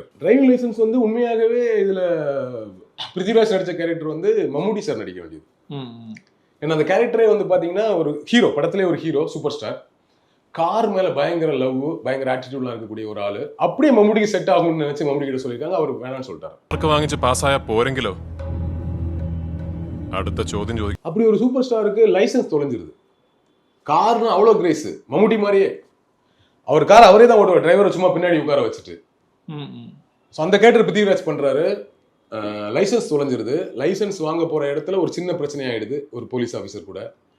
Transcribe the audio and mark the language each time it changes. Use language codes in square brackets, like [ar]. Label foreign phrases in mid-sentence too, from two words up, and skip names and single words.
[en] driving licence [ta] வந்து உண்மையாகவே இதுல பிருத்திவிராஜ் நடிச்ச கேரக்டர் வந்து மம்முட்டி சார் நடிக்க வேண்டியது. ஏன்னா அந்த கேரக்டரே வந்து பாத்தீங்கன்னா ஒரு ஹீரோ, படத்திலே ஒரு ஹீரோ, [en] super star, [ta] கார் மேல பயங்கர லவ், பயங்கர ஆட்டிடியூட்ல இருக்கக்கூடிய ஒரு ஆளு. அப்படியே மம்முட்டிக்கு செட் ஆகும்னு நினைச்சு மம்முட்டி கிட்ட சொல்லியிருக்காங்க, அவர் வேணாம்னு சொல்லிட்டாரு. [ml] വാങ്ങിച്ച് പാസ്സായ പോരെങ്കിലോ അടുത്ത ചോദ്യം ചോദിക്കും. [ta] அப்படி ஒரு [en] super star [ta] லைசன்ஸ் தொலைஞ்சிருது. கார்னா அவ்வளோ கிரேஸ், மம்முட்டி மாதிரியே அவர் கார் அவரே தான் ஓட்டுவார், டிரைவரை சும்மா பின்னாடி உட்கார வச்சுட்டு. ஸோ அந்த கேரக்டர் பிருத்திவிராஜ் பண்றாரு, லைசன்ஸ் தொலைஞ்சிருது. லைசன்ஸ் வாங்க போற இடத்துல ஒரு சின்ன பிரச்சனை ஆயிடுது ஒரு [en] police officer [ta] கூட.